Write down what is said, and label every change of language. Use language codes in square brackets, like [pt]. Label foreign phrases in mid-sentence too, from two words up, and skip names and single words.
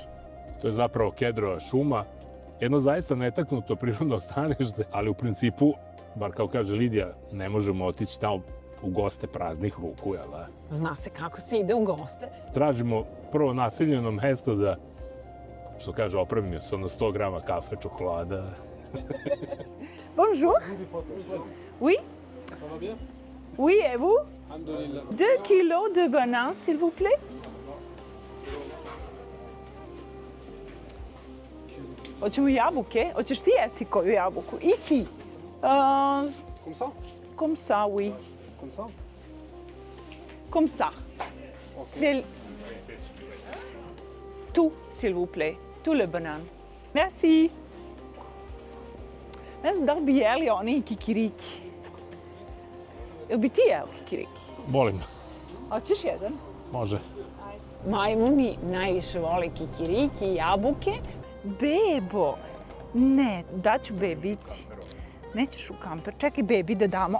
[sr] To je zapravo Kedrova šuma, jedno zaista netaknuto prirodno stanište, ali u principu, bar kao kaže Lidija, ne možemo otići tamo u goste praznih ruku, jel da? Zna se kako se ide u goste. Tražimo prvo naseljeno mesto da, što kaže, opremimo se na 100 grama kafe, čokolada. [fr] Bonjour. Oui. Ça va bien? Oui, et vous? Alhamdulillah. 2 kilos de bananes, s'il vous plaît. [sr] Hoćemo jabuke? Hoćeš ti jesti koju jabuku? I ti? [fr] Comme ça? Comme ça, oui. Comme ça? Comme ça. C'est tout, s'il vous plaît. Tout le banane. Merci. [sr] Ne znam da li bi jeli oni kikiriki. Jel bi ti jeo kikiriki? Volim. Hoćeš jedan? Može. Majmuni najviše vole kikiriki i jabuke. Bebo! Ne, daću bebici. Nećeš u kamper. Čekaj, bebi, da damo.